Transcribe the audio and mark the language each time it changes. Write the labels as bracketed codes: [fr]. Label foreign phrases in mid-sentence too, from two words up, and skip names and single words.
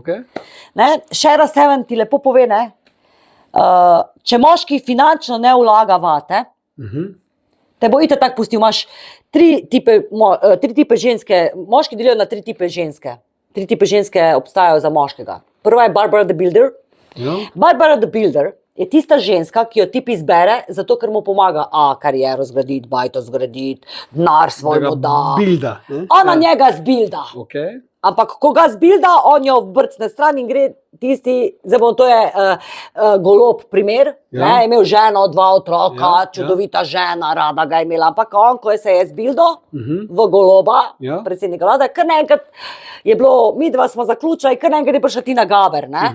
[sl] Shara Seven ti lepo pove, ne, če moški finančno ne vlaga vate, te bo itak tako pustil, imaš 3 tipe ženske, moški delijo na 3 tipe ženske. 3 tipe ženske obstajajo za moškega. Prva je Barbara the Builder. Barbara the Builder je tista ženska, ki jo tip izbere, zato ker mu pomaga kariero zgraditi, bajto zgraditi, denar svoj mu da. Ona njega zbilda. Ampak ko ga zbilda, on jo vrcne stran in gre tisti, to je Golob primer, je imel ženo, 2 otroka, čudovita žena, rada ga je imela, ampak on, ko se je zbildo v Goloba, predsednika vlade, kar naenkrat je bilo, midva smo zaključili, kar naenkrat je prišla Tina Gaber, ne?